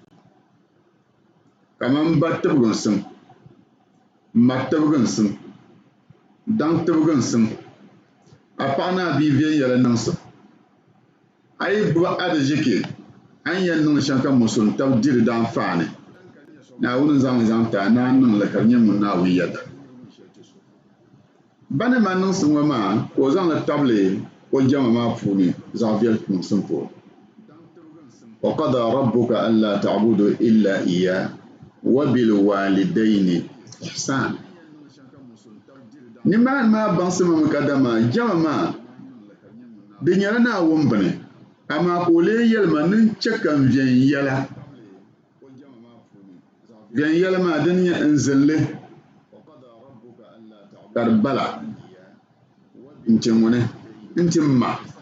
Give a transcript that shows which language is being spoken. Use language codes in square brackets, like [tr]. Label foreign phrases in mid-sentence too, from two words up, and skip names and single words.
[dag] kaman ba tibigu n sim ma tibigu n sim daŋ tibigu n sim a paɣa ni a bia viɛn yɛli niŋsim a yi gbubi aliziki an yɛn niŋ shɛm ka musim tabi diri daan faani Naawuni zaŋli zaŋ ti a naan niŋli ka di nyɛ ŋun Naawuni yɛda ba ni ma niŋsim ŋɔ maa ka o zaŋli tabili o jama maa puuni zaɣ viɛli niŋsim puuni [ar] وقضى ربك ألا تعبدوا إلا إياه وبالوالدين إحسانا [dag] nimaani maa baŋsima mi ka dama jama maa di nyɛla Naawuni bini amaa ka o lee yɛlima nin chɛ kan viɛn yɛla viɛn yɛla maa din nyɛ n zilli ka di bala n ti ŋuni n ti ma